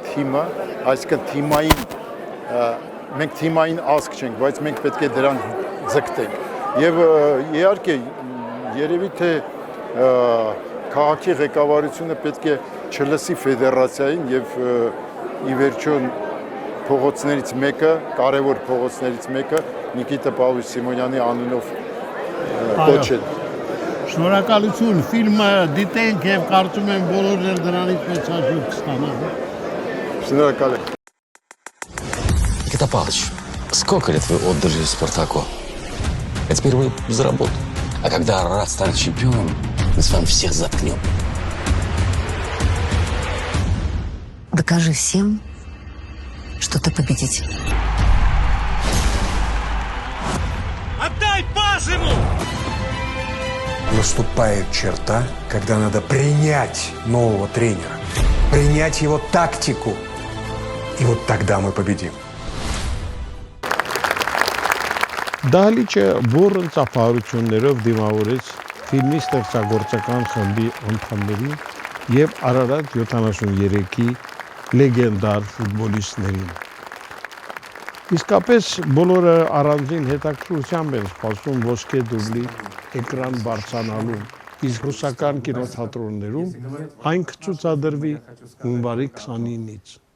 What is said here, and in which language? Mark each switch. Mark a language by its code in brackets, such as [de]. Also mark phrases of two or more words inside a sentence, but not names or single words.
[hy] թիմը, այսինքն թիմային, մենք թիմային ազգ չենք, բայց մենք պետք է դրան ձգտենք։ Եվ իհարկե երևի թե քաղաքի ղեկավարությունը պետք է չլսի ֆեդերացիային եւ ի վերջո փողոցներից մեկը, կարևոր փողոցներից մեկը Նիկիտա Պավլովիչ Սիմոնյանի անունով կոչել։ Շնորհակալություն, ֆիլմը դիտենք եւ կարծում եմ բոլորն էլ դրանից մեծ հաշիվ կստանան։ Շնորհակալ եմ։ [ru] Никита Павлович, сколько лет вы отдали Спартаку? А теперь вы за работу. А когда Арарат станет чемпионом, мы с вами всех заткнем. Докажи всем, что ты победитель. Отдай пас ему! Наступает черта, когда надо принять нового тренера, принять его тактику. И вот тогда мы победим. [hy] Դահլիճը բուրըն ծափահարություններով դիմավորեց ֆիլմի ստեղծագործական խմբի անդամներին եւ Արարատ 73-ի լեգենդար ֆուտբոլիստներին։ Իսկապես բոլորը առանձին հետաքրքրությամբ են սպասում ոսկե դուբլի էկրան բարձրանալու, իսկ ռուսական կինոթատրոններում այն կցուցադրվի հունվարի 29-ից։